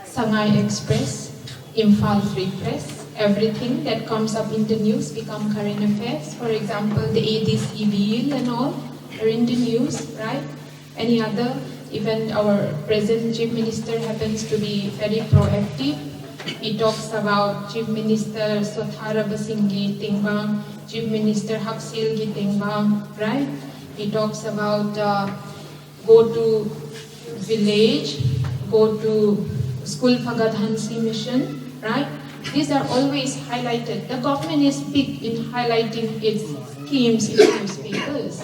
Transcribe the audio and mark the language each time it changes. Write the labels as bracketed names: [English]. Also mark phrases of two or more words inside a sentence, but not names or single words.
[English] Shanghai Express, Imphal Free Press, everything that comes up in the news become current affairs. For example, the ADC bill and all are in the news, right? Any other? Even our present Chief Minister happens to be very proactive. He talks about Chief Minister Sothara Basinggi Tingbang, Chief Minister Haksilgi Tingbang, right? He talks about go to village, go to school Phagadhansi mission, right? These are always highlighted. The government is big in highlighting its schemes in newspapers.